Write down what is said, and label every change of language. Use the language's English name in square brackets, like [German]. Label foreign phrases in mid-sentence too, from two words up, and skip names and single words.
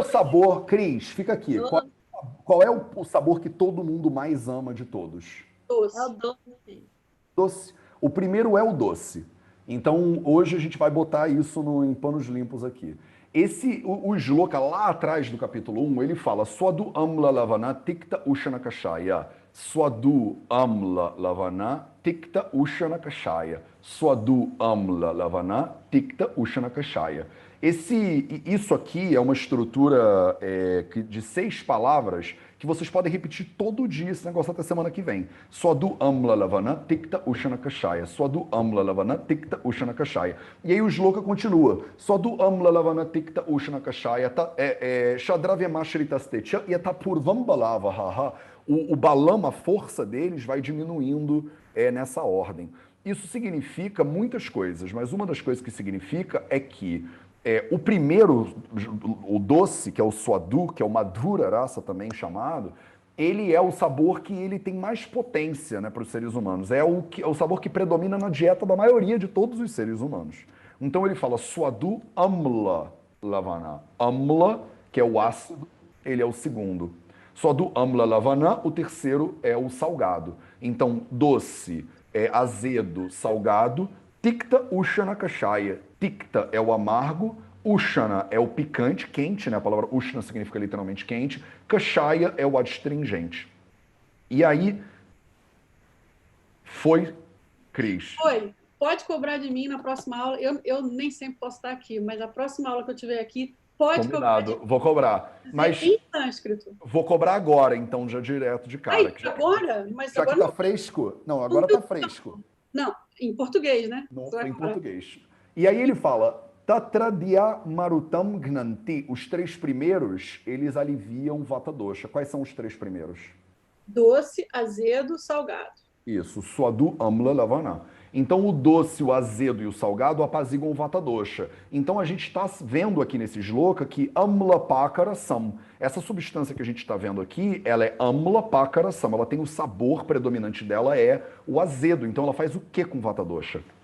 [Portuguese] sabor, Cris? Fica aqui. Qual é o sabor que todo mundo mais ama de todos? Doce. É o doce. Doce. O primeiro é o doce. Então, hoje a gente vai botar isso em panos limpos aqui. O shloka lá atrás do capítulo 1, ele fala [Sanskrit] Swadu amla lavana tikta ushana kashaya. Swadu amla lavana tikta ushana kashaya. Swadu amla lavana tikta ushana kashaya. [Portuguese] Isso aqui é uma estrutura de 6 palavras que vocês podem repetir todo dia esse negócio até semana que vem. [Sanskrit] Swadu amla lavana tikta ushana kashaya. Swadu amla lavana tikta ushana kashaya. [Portuguese] E aí o shloka continua. [Sanskrit] Swadu amla lavana tikta ushana kashaya. Shadravya mashritastetya yatapurvam balava haha. [Portuguese] O balama, a força deles vai diminuindo nessa ordem. Isso significa muitas coisas, mas uma das coisas que significa é que o primeiro, o doce, que é o swadu, que é o [Sanskrit] madhura rasa [Portuguese] também chamado, ele é o sabor que ele tem mais potência, né, para os seres humanos. É o sabor que predomina na dieta da maioria de todos os seres humanos. Então ele fala [Sanskrit] swadu amla lavana. [Portuguese] Amla, que é o ácido, ele é o segundo. [Sanskrit] Swadu amla lavana, [Portuguese] o terceiro é o salgado. Então, doce, azedo, salgado. [Sanskrit] Tikta ushana kashaya. [Portuguese] Tikta é o amargo, ushana é o picante, quente, né? A palavra ushana significa literalmente quente. Kashaya é o adstringente. E aí, foi, Cris. Foi. Pode cobrar de mim na próxima aula. Eu nem sempre posso estar aqui, mas a próxima aula que eu tiver aqui, pode cobrar de Combinado, vou cobrar. mim. Mas Em sânscrito. vou cobrar agora, então, já direto de cara. Ai, agora? Mas Já que agora tá fresco? Não, agora tá fresco. não, em português, né? Não, Só em agora. português. E aí ele fala, [Sanskrit] Tatradia marutam gnanti. [Portuguese] Os três primeiros, eles aliviam [Sanskrit] vata dosha. [Portuguese] Quais são os três primeiros? Doce, azedo, salgado. Isso, [Sanskrit] swadu amla lavana. [Portuguese] Então o doce, o azedo e o salgado apaziguam [Sanskrit] vata dosha. [Portuguese] Então a gente está vendo aqui nesse shloka que [Sanskrit] amla pakara sam. [Portuguese] Essa substância que a gente está vendo aqui, ela é [Sanskrit] amla pakara sam. [Portuguese] Ela tem o sabor predominante dela é o azedo. Então ela faz o que com [Sanskrit] vata dosha?